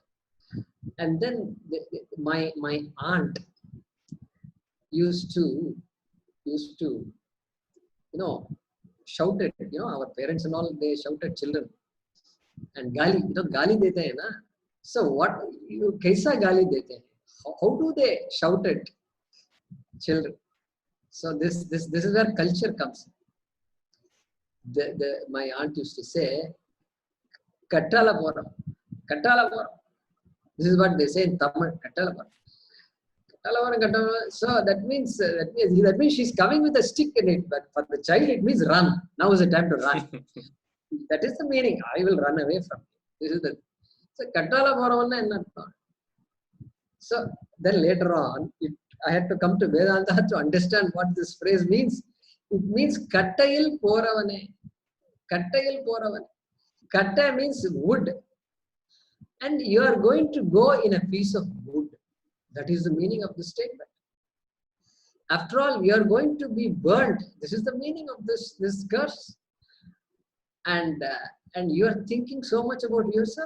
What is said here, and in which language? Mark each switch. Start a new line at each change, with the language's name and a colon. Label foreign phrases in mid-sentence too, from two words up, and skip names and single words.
English: And then my aunt used to shouted, our parents and all, they shouted children.
Hindi: And गाली, गाली देते है ना.
English: So what,
Hindi: कैसा गाली देते है?
English: How do they shout at children? So this is where culture comes. My aunt used to say,
Tamil: கட்டால போறம், கட்டால போறம்.
English: This is what they say in Tamil,
Tamil: கட்டால போறம்.
English: So that means she's coming with a stick in it, but for the child it means run. Now is the time to run. That is the meaning. I will run away from you. This is the so
Tamil: கட்டால போறம்.
English: So then later on, I had to come to Vedanta to understand what this phrase means. It means
Tamil: கட்டையில் போறவனே. கட்டையில் போறவனே.
English: Katta means wood. And you are going to go in a piece of wood. That is the meaning of the statement. After all, we are going to be burnt. This is the meaning of this curse. And you are thinking so much about yourself.